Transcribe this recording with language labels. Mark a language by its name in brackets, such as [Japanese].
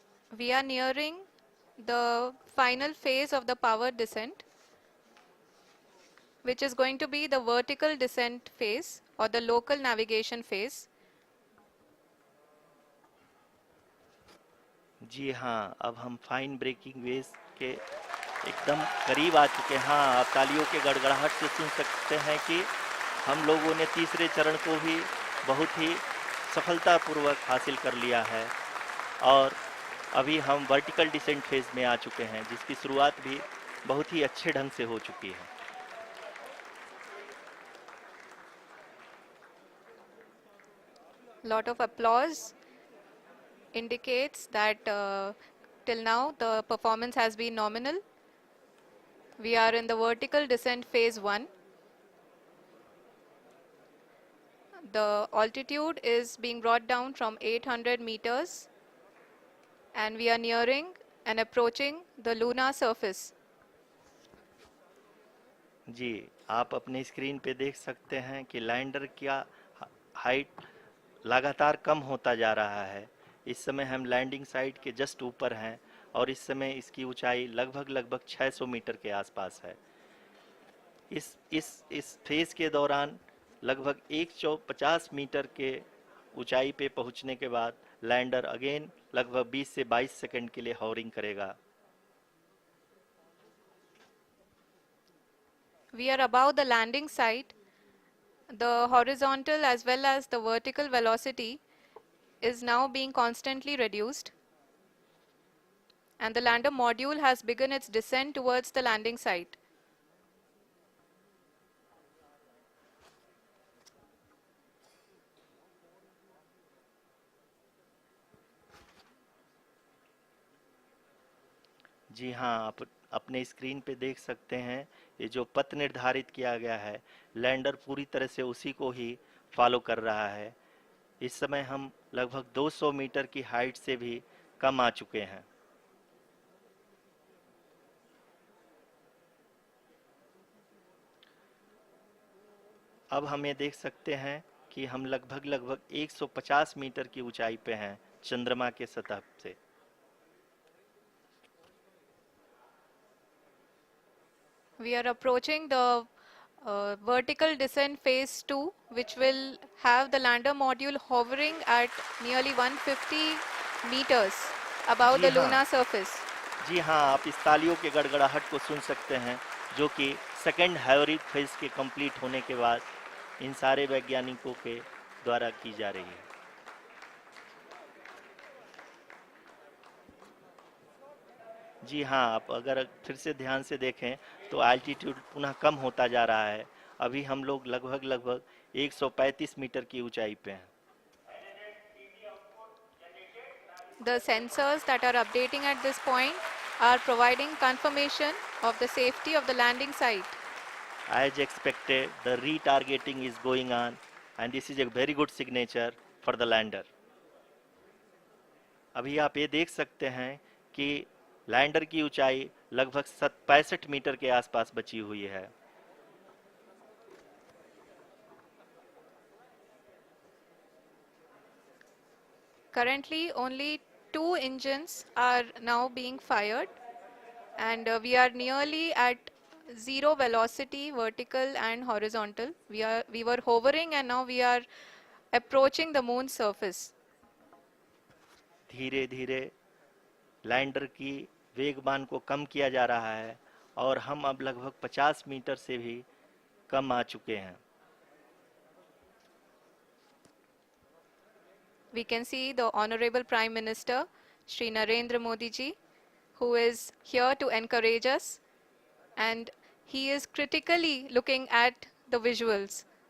[English] We are nearing the final phase of the power descent, which is going to be the vertical descent phase or the local navigation phase. [Hindi] जी हाँ, अब हम fine breaking wave के एकदम करीब आ चुके हैं। हाँ, आप तालियों के गड़गड़ाहट से सुन सकते हैं कि हम लोगों ने तीसरे चरण को भी बहुत ही सफलतापूर्वक हासिल कर लिया है और अभी हम वर्टिकल डिसेंट फेज में आ चुके हैं, जिसकी शुरुआत भी बहुत ही अच्छे ढंग से हो चुकी है। [English] Lot of applause indicates that till now the performance has been nominal. We are in the vertical descent phase 1. The altitude is being brought down from 800 meters, and we are nearing and approaching the lunar surface. [Hindi] जी, आप अपने screen पे देख सकते हैं कि lander का height लगातार कम होता जा रहा है। इस समय हम लैंडिंग साइट के जस्ट ऊपर हैं और इस समय इसकी ऊंचाई लगभग लगभग 600 मीटर के आसपास है। इस फेज के दौरान लगभग 150 मीटर के ऊंचाई पे पहुंचने के बाद लैंडर अगेन लगभग 20 से 22 सेकंड के लिए हॉवरिंग करेगा। [English] We are above the landing site. The horizontal as well as the vertical velocity is now being constantly reduced, and the lander module has begun its descent towards the landing site. [Hindi] जी हाँ, आप अपने screen पे देख सकते हैं ये जो पथ निर्धारित किया गया है, लैंडर पूरी तरह से उसी को ही फॉलो कर रहा है। इस समय हम लगभग 200 मीटर की हाइट से भी कम आ चुके हैं। अब हमें देख सकते हैं कि हम लगभग लगभग 150 मीटर की ऊंचाई पे हैं चंद्रमा के सतह से। [English] We are approaching the vertical descent phase 2, which will have the lander module hovering at nearly 150 meters above [Hindi] ji [English] the [Hindi] हाँ, [English] lunar surface. [Hindi] जी हाँ, आप इस तालियों के गड़गड़ाहट को सुन सकते हैं, जो कि सेकेंड हाइब्रिड फेज के कंप्लीट होने के बाद इन सारे वैज्ञानिकों के द्वारा की जा रही है। जी हाँ, आप अगर फिर से ध्यान से देखें तो एल्टीट्यूड पुनः कम होता जा रहा है। अभी हम लोग लगभग लगभग 135 मीटर की ऊंचाई पे हैं। [English] The sensors that are updating at this point are providing confirmation of the safety of the landing site. As expected, the retargeting is going on, and this is a very good signature for the lander. [Hindi] अभी आप ये देख सकते हैं कि lander की ऊंचाई लगभग 65 मीटर के आसपास बची हुई है। [English] Currently, only 2 engines are now being fired, and we are nearly at zero velocity, vertical and horizontal. We were hovering, and now we are approaching the moon's surface. [Hindi] धीरे धीरे लैंडर की वेगमान को कम किया जा रहा है और हम अब लगभग 50 मीटर से भी कम आ चुके हैं। [English] We can see the Honorable Prime Minister, Shri Narendra Modi ji, who is here to encourage us, and he is critically looking at the visuals.